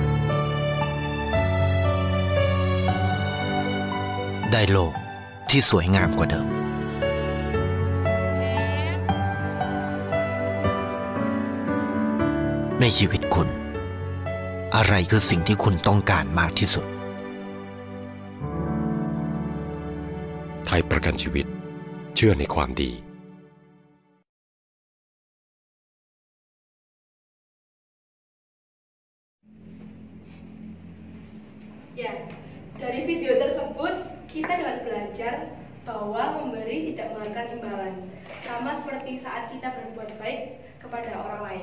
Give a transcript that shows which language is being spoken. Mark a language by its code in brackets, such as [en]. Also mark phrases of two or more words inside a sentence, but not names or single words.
[th] ได้โลกที่สวยงามกว่าเดิมในชีวิตคุณอะไรคือสิ่งที่คุณต้องการมากที่สุด ไทยประกันชีวิตเชื่อในความดี [id] Ya, dari video tersebut kita dapat belajar bahwa memberi tidak mengharapkan imbalan, sama seperti saat kita berbuat baik kepada orang lain.